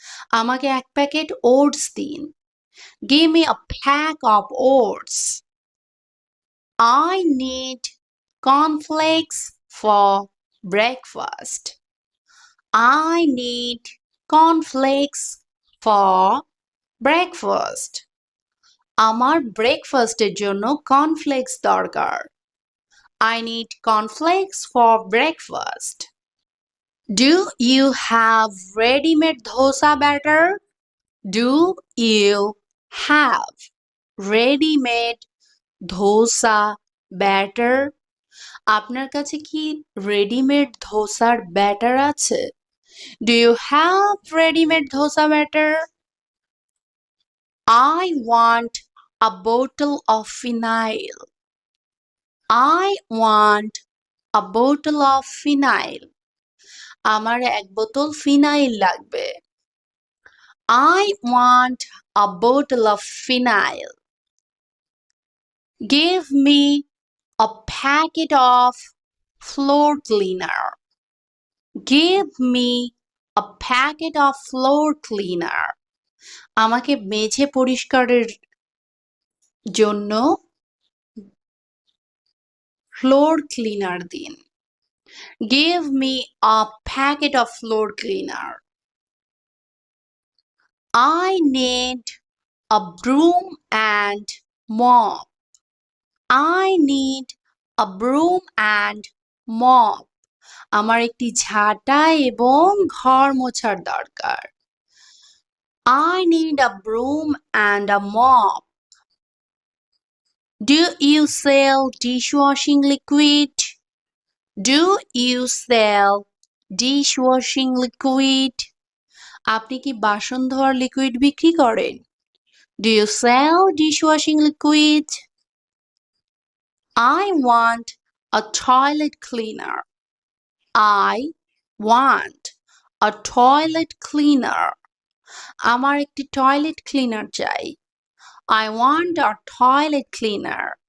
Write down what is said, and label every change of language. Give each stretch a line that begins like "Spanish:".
Bangla: আমাকে এক packet oats দিন।
English: Give me a pack of oats. I need cornflakes for breakfast. I need cornflakes for breakfast.
Bangla: আমার ব্রেকফাস্টের জন্য কর্নফ্লেক্স দরকার।
English: I need cornflakes for breakfast. Do you have ready-made dosa batter? Do you have ready-made dosa batter?
Bangla: আপনার কাছে কি readymade ধোসার batter আছে?
English: Do you have ready-made dosa batter? I want a bottle of phenyl. I want a bottle of phenyl.
Bangla: আমার এক বোতল phenyl লাগবে।
English: I want a bottle of phenyl. Give me a packet of floor cleaner. Give me a packet of floor cleaner.
Bangla: আমাকে মেঝে পরিষ্কারের জন্য floor cleaner দিন।
English: Give me a packet of floor cleaner. I need a broom and mop. I need a broom and mop.
Bangla: আমার একটি ঝাঁটা এবং ঘর মোছার দরকার।
English: I need a broom and a mop. Do you sell dishwashing liquid? Do you sell dishwashing liquid?
Bangla: আপনি কি বাসন ধোয়ার লিকুইড বিক্রি করেন?
English: Do you sell dishwashing liquid? I want a toilet cleaner. I want a toilet cleaner.
Bangla: আমার একটি toilet cleaner চাই।
English: I want a toilet cleaner.